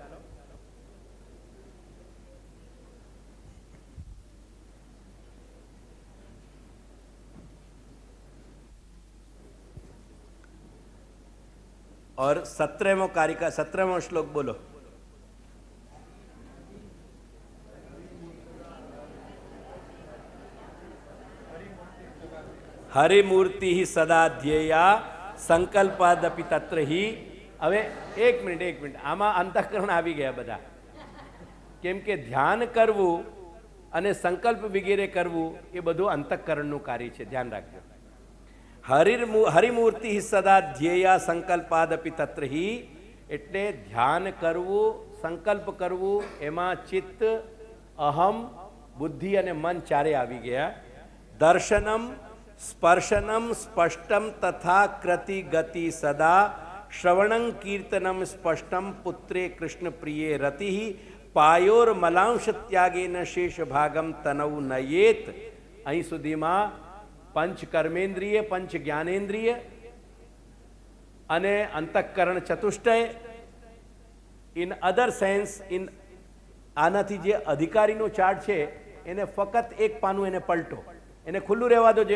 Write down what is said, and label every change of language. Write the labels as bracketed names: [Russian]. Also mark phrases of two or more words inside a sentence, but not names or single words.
[Hindi] और 17वां कारिका 17वां श्लोक बोलो. [Sanskrit] हरिमूर्ति ही सदा ध्येया संकल्पादपि तत्र ही. [Gujarati] હવે એક મિનિટ આમાં અંતઃકરણ આવી ગયા બધા. કેમ કે ધ્યાન કરવું અને સંકલ્પ વગેરે કરવું એ બધું અંતઃકરણનું કાર્ય છે. ધ્યાન રાખજો. [Sanskrit] हरिमूर्ति सदा ध्येया संकल्पादपी तत्र हि. [Gujarati] એટલે ધ્યાન કરવું, સંકલ્પ કરવું, એમાં ચિત્ત, અહમ, બુદ્ધિ અને મન ચારે આવી ગયા. [Sanskrit] दर्शनम स्पर्शनम स्पष्टम तथा कृति गति सदा श्रवणं कीर्तनम स्पष्टम पुत्रे कृष्ण प्रिय रति पायोर मलांश त्यागेन शेष भागम तनव नयेत. [Gujarati] અહીં સુધીમાં પંચ કર્મેન્દ્રિય, પંચ જ્ઞાનેન્દ્રિય અને અંતઃકરણ ચતુષ્ટય. [English] in other sense, [Gujarati] ઇન આનાથી જે અધિકારીનો ચાર્ટ છે એને ફક્ત એક પાનું એને પલટો, એને ખુલ્લું રહેવા દો.